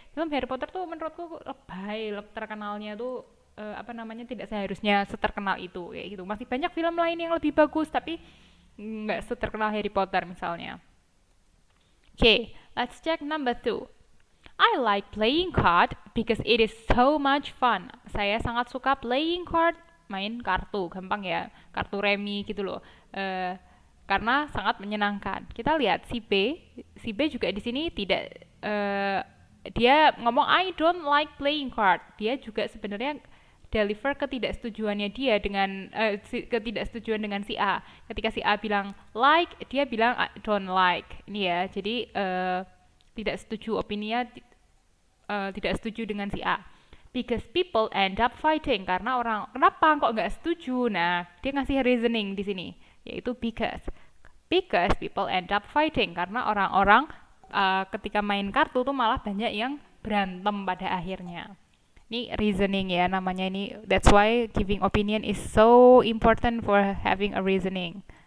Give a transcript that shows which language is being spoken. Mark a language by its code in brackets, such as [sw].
[id] Film Harry Potter tuh menurutku lebay, terkenalnya tuh tidak seharusnya seterkenal itu kayak gitu. Masih banyak film lain yang lebih bagus tapi nggak seterkenal Harry Potter misalnya. [en] Okay, let's check number 2. I like playing card because it is so much fun. [id] Saya sangat suka [en] playing card, [id] main kartu, gampang ya, kartu remi gitu loh. Karena sangat menyenangkan. Kita lihat si B juga di sini tidak dia ngomong [en] I don't like playing card. [id] Dia juga sebenarnya deliver ketidaksetujuannya dia dengan ketidaksetujuan dengan si A. Ketika si A bilang like, dia bilang [en] I don't like. [id] Ini ya, jadi tidak setuju opininya, tidak setuju dengan si A. [en] Because people end up fighting, [id] karena orang kenapa kok nggak setuju? Nah, dia ngasih reasoning di sini, yaitu [en] because people end up fighting, [id] karena orang-orang ketika main kartu tuh malah banyak yang berantem pada akhirnya. Ini reasoning ya namanya ini. [en] That's why giving opinion is so important for having a reasoning.